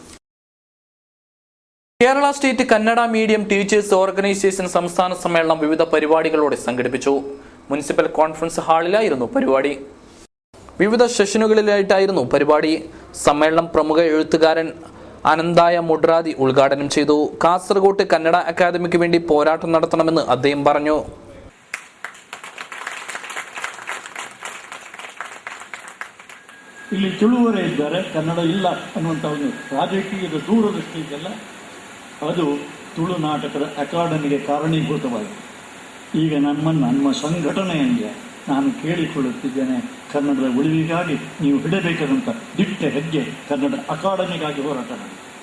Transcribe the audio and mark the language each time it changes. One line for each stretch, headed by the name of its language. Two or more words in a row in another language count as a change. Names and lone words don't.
Malayalam: കേരള സ്റ്റേറ്റ് കന്നഡ മീഡിയം ടീച്ചേഴ്സ് ഓർഗനൈസേഷൻ സംസ്ഥാന സമ്മേളനം വിവിധ പരിപാടികളോടെ സംഘടിപ്പിച്ചു.
English: municipal conference hall
Malayalam: പരിപാടി. വിവിധ സെഷനുകളിലായിട്ടായിരുന്നു പരിപാടി. സമ്മേളനം പ്രമുഖ എഴുത്തുകാരൻ അനന്തായ മുഡ്രാദി ഉദ്ഘാടനം ചെയ്തു. കാസർഗോട്ട് കന്നഡ അക്കാദമിക്ക് വേണ്ടി പോരാട്ടം നടത്തണമെന്ന് അദ്ദേഹം പറഞ്ഞു.
Kannada: ಇಲ್ಲಿ ತುಳುವರೇ ಇದ್ದಾರೆ, ಕನ್ನಡ ಇಲ್ಲ ಅನ್ನುವಂಥ ಒಂದು ರಾಜಕೀಯದ ದೂರದೃಷ್ಟಿ ಇದೆಲ್ಲ ಅದು ತುಳುನಾಟಕದ ಅಕಾಡೆಮಿಗೆ ಕಾರಣೀಭೂತವಾಗಿದೆ. ಈಗ ನಮ್ಮ ಸಂಘಟನೆಯಿಂದ ನಾನು ಕೇಳಿಕೊಳ್ಳುತ್ತಿದ್ದೇನೆ, ಕನ್ನಡದ ಉಳಿವಿಗಾಗಿ ನೀವು ಹಿಡಬೇಕಾದಂಥ ದಿಟ್ಟ ಹೆಜ್ಜೆ ಕನ್ನಡ ಅಕಾಡೆಮಿಗಾಗಿ ಹೋರಾಟ ಮಾಡಿ.